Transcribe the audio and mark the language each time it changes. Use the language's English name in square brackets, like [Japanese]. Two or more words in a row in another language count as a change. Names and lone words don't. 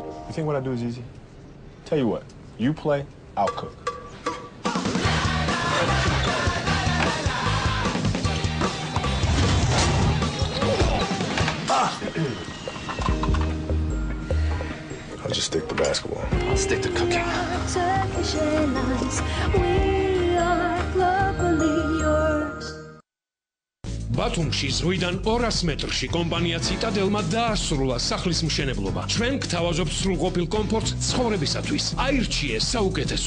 [English] You think what I do is easy? Tell you what, you play, I'll cook. I'll just stick to basketball. I'll stick to cooking. [Georgian] ბათუმში ზღვიდან 200 მეტრში კომპანია ციტადელმა დაასრულა სახლის მშენებლობა. ჩვენ გთავაზობთ სრულყოფილ კომფორტს ცხოვრებისათვის. აირჩიე საუკეთესო.